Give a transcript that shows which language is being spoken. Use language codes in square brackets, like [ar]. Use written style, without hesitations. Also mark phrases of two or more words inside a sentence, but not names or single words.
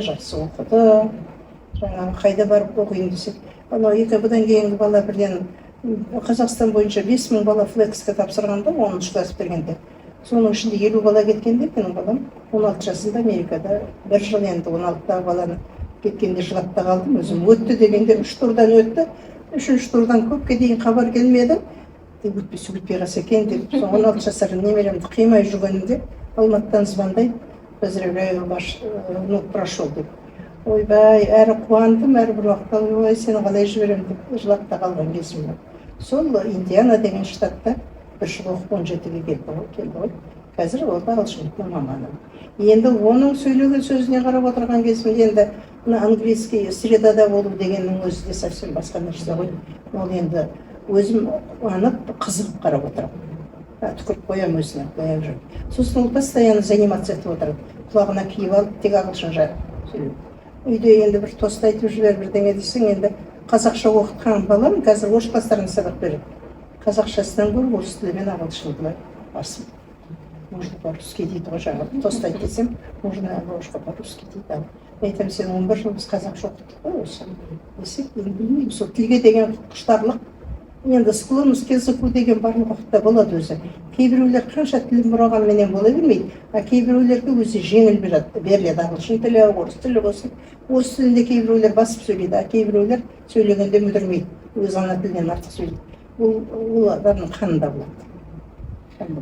[kk] жақсы оқыды жаңағы қайда барып оқиын десек анау бұдан кейінгі бала бірден Қазақстан бойынша 5000 бала флекске тапсырғанда 10-шы класс бергенде соның ішінде 50 бала кеткенде менің балам 16 жасында Америкада бір жыл енді 16 баланы кеткенде жылап та қалдым өзім өтті дегенде 3 турдан өтті 3-ші турдан көпке дейін хабар келмеді өтпей қалса екен деп 16 жасар немеремді қимай жүргенімде Алматыдан звондайды [ru] поздравляю ваш внук прошел [kk] деп ойбай әрі қуандым әрі бір уақытта ой сені қалай жіберемін деп жылап та қалған кезім бар сол Индиана деген штатта бір жыл оқып 17-ге келді ғой қазір ол ағылшын тілі маманы енді оның сөйлеген сөзіне қарап отырған кезімде енді мына [ru] английский средада [kk] болу дегеннің өзі де совсем басқа нәрсе ғой ол енді өзім қуанып қызығып қарап отырамын түкіріп қоямын өзіне қоя жүріп сосын ол постоянно заниматься етіп отырады құлағына киіп алып тек ағылшынша сөйлейді үйде енді бір тост айтып жібер бірдеңе десең енді қазақша оқытқан балам қазір орыс класстарына сабақ береді қазақшасынан гөрі орыс тілі мен ағылшын тілі басым [ru] можно по-русски [kk] дейді ғой жаңағы тост айт десем [ru] можно немножко по-русски [kk] дейді ал айтамын сен 11 жыл біз қазақша оқыттық қой осы десек енді білмеймін сол тілге деген құштарлық енді [ru] склонность к языку [kk] деген барлық уақытта болады өзі кейбіреулер қанша тілін бұрағанменен бола бермейді а кейбіреулерге өзі жеңіл беріледі ағылшын тілі орыс тілі болсын орыс тілінде кейбіреулер басып сөйлейді а кейбіреулер сөйлегенде мүдірмейді өз ана тілінен артық сөйлейді ол адамның қанында болады